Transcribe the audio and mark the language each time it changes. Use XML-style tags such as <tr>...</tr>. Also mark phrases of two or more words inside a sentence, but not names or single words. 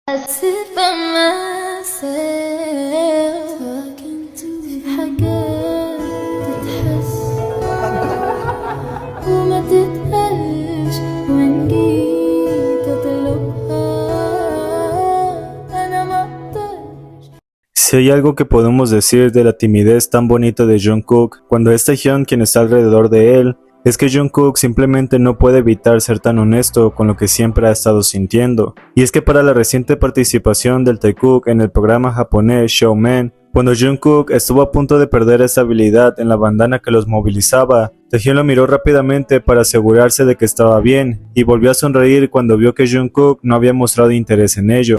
<en>sit by myself talking to</en> <ar>في حاجات تتحس وما تتقالش وإن جيت أطلبها أنا مقدرش.</ar> <es>Si hay algo que podemos decir de la timidez tan bonita de Jungkook cuando es Taehyun quien está alrededor de él, es que Jungkook simplemente no puede evitar ser tan honesto con lo que siempre ha estado sintiendo. Y es que para la reciente participación del Taekook en el programa japonés Showman, cuando Jungkook estuvo a punto de perder esa habilidad en la bandana que los movilizaba, Taehyun lo miró rápidamente para asegurarse de que estaba bien, y volvió a sonreír cuando vio que Jungkook no había mostrado interés en ello.</es>